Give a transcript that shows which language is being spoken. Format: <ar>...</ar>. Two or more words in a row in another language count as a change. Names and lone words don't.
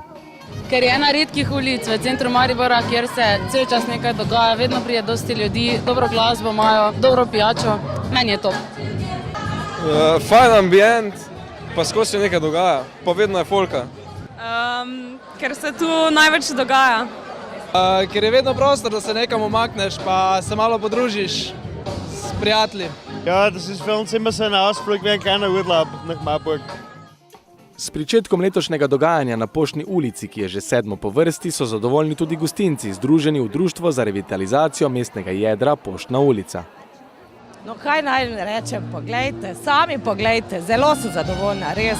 <sl>Ker je ena redkih ulic v centru Maribora, kjer se cel čas nekaj dogaja, vedno pride dosti ljudi, dobro glasbo imajo, dobro pijačo, meni je top. Fajn ambient, pa skozi se nekaj dogaja, pa vedno je folka. Ker se tu največ dogaja. Ker je vedno prostor, da se nekam umakneš, pa se malo podružiš s prijatelji.</sl> <de>Ja, das ist für uns immer so ein Ausflug wie ein kleiner Urlaub nach Marburg.</de> <sl>S pričetkom letošnjega dogajanja na Poštni ulici, ki je že 7. po vrsti, so zadovoljni tudi gostinci, združeni v Društvo za revitalizacijo mestnega jedra Poštna ulica. No, kaj naj rečem, poglejte, sami poglejte, zelo so zadovoljna, res.</sl>